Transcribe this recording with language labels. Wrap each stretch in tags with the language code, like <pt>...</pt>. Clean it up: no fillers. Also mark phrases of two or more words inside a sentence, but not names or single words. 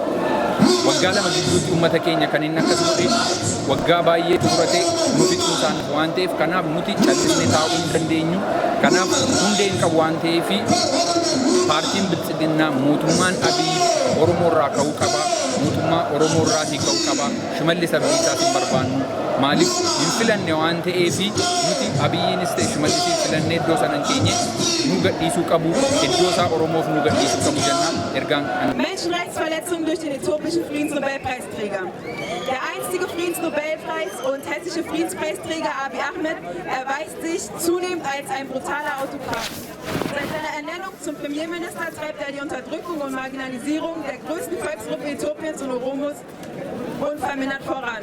<om>waggaa lama gidduutti uummata keenya kan inni akkas godhe waggaa baay'ee turate nu fixuu isaan waan ta'eef kanaaf nuti callisnee taa'uu hin dandeenyu kanaaf hundeen qabu waan ta'eef paartiin biltsiginnaa mootummaan Abiy Oromoo irraa ka'uu qaba mootummaa Oromoo irraatii ka'uu qaba Shimallis Abdiisaas hin barbaannu maaliif hin filanne waan ta'eef nuti Abiyyiinis ta'e Shimallisiin filannee iddoo sana hin keenye nu gadhiisuu qabu iddoo isaa Oromoof nu gadhiisuu qabu jennaan ergaan</om> <de>Menschenrechtsverletzungen durch den äthiopischen Friedensnobelpreisträger. Der einstige Friedensnobelpreis und hessische Friedenspreisträger Abiy Ahmed erweist sich zunehmend als ein brutaler Autokrat. Seit seiner Ernennung zum Premierminister treibt er die Unterdrückung und Marginalisierung der größten Volksgruppe Äthiopiens und Oromos unvermindert voran.</de>